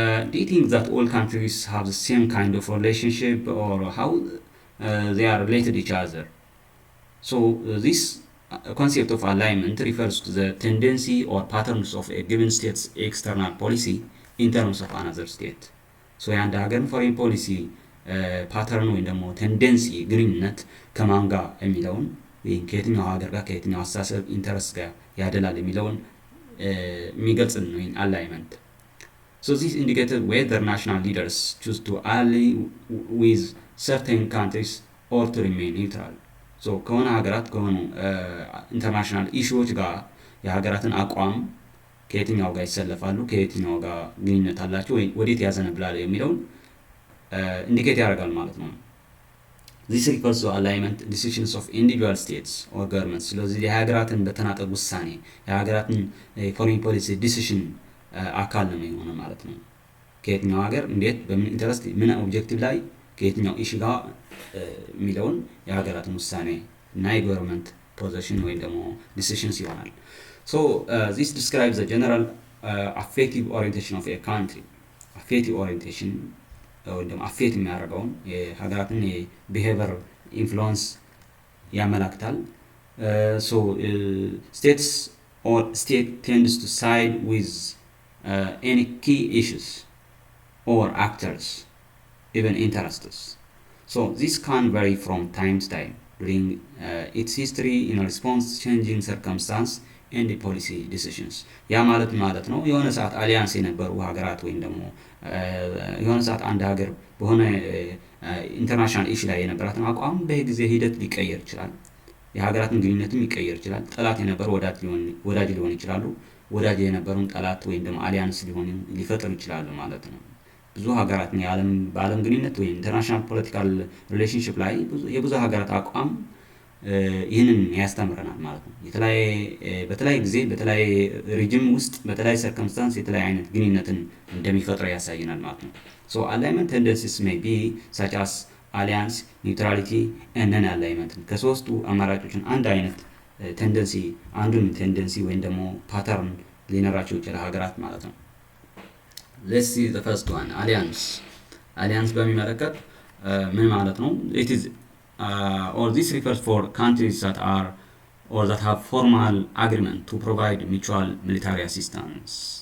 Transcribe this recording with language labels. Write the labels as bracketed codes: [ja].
[en] Do you think that all countries have the same kind of relationship or how they are related to each other? So, this concept of alignment refers to the tendency or patterns of a given state's external policy in terms of another state. [am] So, የአንድ ሀገር ፎሬን ፖሊሲ ፓተርን ወይም ደግሞ ቴንደንሲ ግንኙነት ከማን ጋር የሚለውን ወይም ከየትኛው ሀገር ጋር ከየትኛው አስተሳሰብ ኢንተረስት ጋር ያደላል የሚለውን የሚገልጽ ነው አላይመንት። [en] So this indicated whether national leaders choose to ally with certain countries or to remain neutral. [am] So ከሆነ ሀገራት ከሆኑ ኢንተርናሽናል ኢሹዎች ጋር የሀገራትን አቋም ከየትኛው ጋር ይሰለፋሉ፣ ከየትኛው ጋር ግንኙነት አላቸው ወይ ወዴት ያዘነብላል የሚለውን ኢንዲኬት ያደርጋል ማለት ነው። [en] This refers to alignment decisions of individual states or governments. [am] ስለዚህ የሀገራትን በተናጠል ውሳኔ የሀገራትን ፎሬን ፖሊሲ ዲሲሽን አካል ነው የሚሆነው ማለት ነው። ከየትኛው ሀገር እንዴት በምን ኢንተረስት ምን ኦብጀክቲቭ ላይ ከየትኛው ኢሹ ጋር የሚለውን የሀገራትን ውሳኔ እና የገቨርንመንት ፖዚሽን ወይም ደግሞ ዲሲሽንስ ይሆናል። [en] So this describes the general affective orientation of a country. Affective orientation [am] ወይም ደግሞ አፌክት የሚያደርገውን የሀገራትን የቢሄቨር ኢንፍሉዌንስ ያመላክታል። [en] ሶ ስቴትስ or state tends to side with any key issues or actors, even interests. So this can vary from time to time during its history in response to changing circumstances and the policy decisions. [am] ያ ማለት ነው የሆነ ሰዓት አሊያንስ የነበሩ ሀገራት ወይም ደግሞ የሆነ ሰዓት አንድ ሀገር በሆነ ኢንተርናሽናል ኢሹ ላይ የነበራትን አቋም በጊዜ ሂደት ሊቀየር ይችላል። የሀገራትን ግንኙነትም ሊቀየር ይችላል። ጠላት የነበሩ ወዳጅ ሊሆን ይችላሉ። ወዳጅ የነበሩን ጠላት ወይም ደግሞ አሊያንስ ሊፈጥሩ ይችላሉ ማለት ነው። ብዙ ሀገራት በዓለም ግንኙነት ወይም ኢንተርናሽናል ፖለቲካል ሪሌሽንሺፕ ላይ የብዙ ሀገራት አቋም ይህንን ያስተምረናል ማለት ነው። በተለያየ ጊዜ በተለያየ ሪጅም ውስጥ በተለያየ ሰርከምስታንስ የተለያየ አይነት ግንኙነትን እንደሚፈጥር ያሳየናል ማለት ነው። [en] ሶ አላይመንት ቴንደንሲስ ሜይ ቢ ሳች አስ አሊያንስ፣ ኒውትራሊቲ ኤንድ ነን አላይመንት [am] ከሶስቱ አማራጮችን አንድ አይነት ቴንደንሲ አንዱን ቴንደንሲ ወይም ደግሞ ፓተርን ሊኖራቸው ይችላል ሀገራት ማለት ነው። [en] ሌትስ ሲ ዘ ፈርስት ዋን [am] አሊያንስ በሚመለከት ምን ማለት ነው? [en] ኢት ኢዝ or this refers for countries that are or that have formal agreement to provide mutual military assistance.